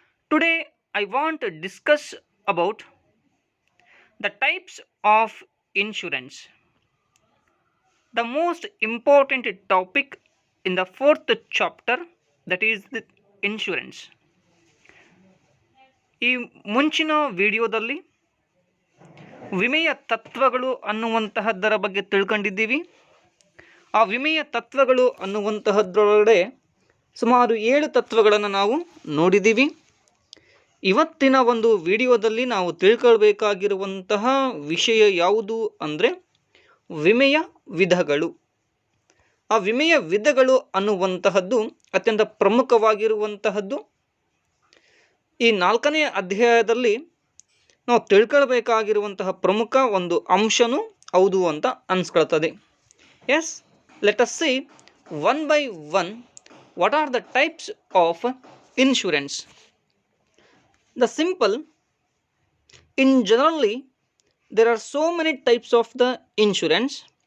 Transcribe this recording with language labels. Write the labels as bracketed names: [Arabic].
[English] Today I want to discuss about the types of insurance. The most important topic in the fourth chapter, that is the insurance. [Kannada] ಈ ಮುಂಚಿನ ವಿಡಿಯೋದಲ್ಲಿ ವಿಮೆಯ ತತ್ವಗಳು ಅನ್ನುವಂತಹದ್ದರ ಬಗ್ಗೆ ತಿಳ್ಕೊಂಡಿದ್ದೀವಿ. ಆ ವಿಮೆಯ ತತ್ವಗಳು ಅನ್ನುವಂತಹದ್ರೊಳಗಡೆ ಸುಮಾರು 7 ತತ್ವಗಳನ್ನು ನಾವು ನೋಡಿದ್ದೀವಿ. ಇವತ್ತಿನ ಒಂದು ವಿಡಿಯೋದಲ್ಲಿ ನಾವು ತಿಳ್ಕೊಳ್ಬೇಕಾಗಿರುವಂತಹ ವಿಷಯ ಯಾವುದು ಅಂದರೆ ವಿಮೆಯ ವಿಧಗಳು. ಆ ವಿಮೆಯ ವಿಧಗಳು ಅನ್ನುವಂತಹದ್ದು ಅತ್ಯಂತ ಪ್ರಮುಖವಾಗಿರುವಂತಹದ್ದು. ಈ 4ನೇ ಅಧ್ಯಾಯದಲ್ಲಿ ನಾವು ತಿಳ್ಕೊಳ್ಬೇಕಾಗಿರುವಂತಹ ಪ್ರಮುಖ ಒಂದು ಅಂಶನೂ ಹೌದು ಅಂತ ಅನಿಸ್ಕೊಳ್ತದೆ. [English] Yes, let us see one by one what are the types of insurance. The simple, in generally there are so many types of the insurance.